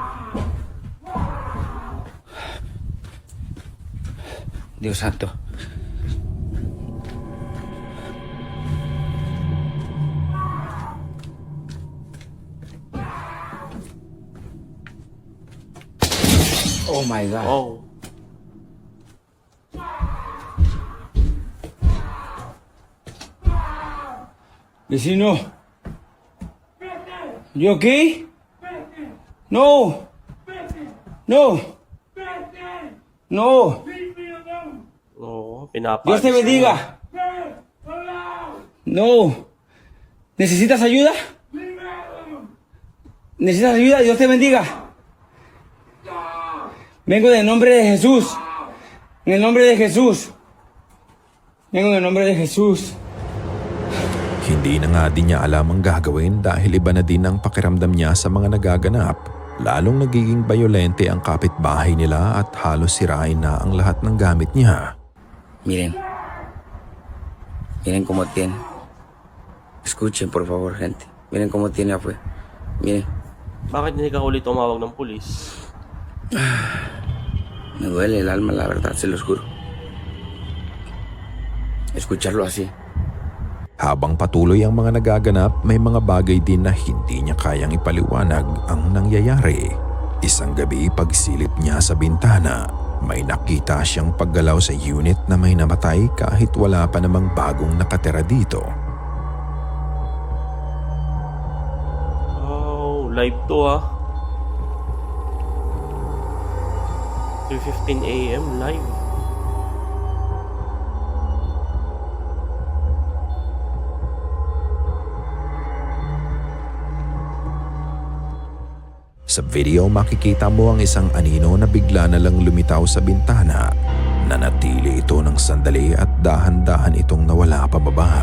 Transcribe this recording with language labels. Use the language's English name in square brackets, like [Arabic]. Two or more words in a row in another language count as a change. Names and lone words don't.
[Spanish] Dios santo. [English] Oh my God. Oh. [Spanish] Vecino. [English] You okay? No. No. No. [Filipino] Oo, pinapaalis. [Spanish] Dios te bendiga. No. ¿Necesitas ayuda? ¿Necesitas ayuda? Dios te bendiga. Vengo en nombre de Jesús. En el nombre de Jesús. Vengo en el nombre de Jesús. [Filipino] Hindi na nga din niya alam ang gagawin dahil iba na din ang pakiramdam niya sa mga nagaganap. Lalong nagiging bayolente ang kapitbahay nila at halos sirain na ang lahat ng gamit niya. [Spanish] Miren. Miren cómo tiene. Escuchen, por favor, gente. Miren cómo tiene afuera. Miren. [Filipino] Bakit hindi ka ulit tumawag ng pulis? [Spanish] Me duele el alma, la verdad, se los juro. Escucharlo así. [Filipino] Habang patuloy ang mga nagaganap, may mga bagay din na hindi niya kayang ipaliwanag ang nangyayari. Isang gabi pagsilip niya sa bintana, may nakita siyang paggalaw sa unit na may namatay kahit wala pa namang bagong nakatira dito. Oh, live to ah. [English] 3:15 AM live. [Filipino] Sa video makikita mo ang isang anino na bigla na lang lumitaw sa bintana. Nanatili ito ng sandali at dahan-dahan itong nawala pababa.